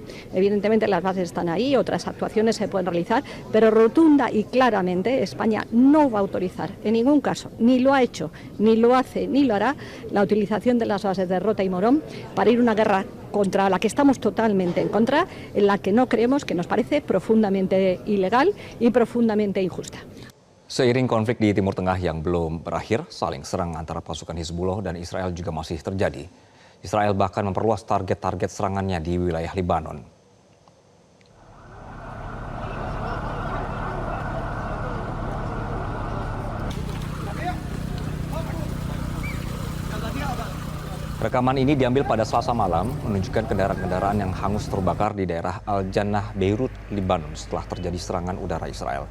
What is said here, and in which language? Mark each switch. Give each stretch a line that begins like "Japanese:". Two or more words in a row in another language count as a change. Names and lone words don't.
Spanish: Evidentemente las bases están ahí, otras actuaciones se pueden realizar, pero rotunda y claramente España no va a autorizar en ningún caso, ni lo ha hecho, ni lo hace, ni lo hará, la utilización de las bases de Rota y Morón para ir a una guerra contra la que estamos totalmente en contra, en la que no creemos, que nos parece profundamente ilegal y profundamente injusta.
Indonesian: Seiring konflik di Timur Tengah yang belum berakhir, saling serang antara pasukan Hizbullah dan Israel juga masih terjadi. Israel bahkan memperluas target-target serangannya di wilayah Libanon. Rekaman ini diambil pada Selasa malam, menunjukkan kendaraan-kendaraan yang hangus terbakar di daerah Al-Jannah, Beirut, Libanon setelah terjadi serangan udara Israel.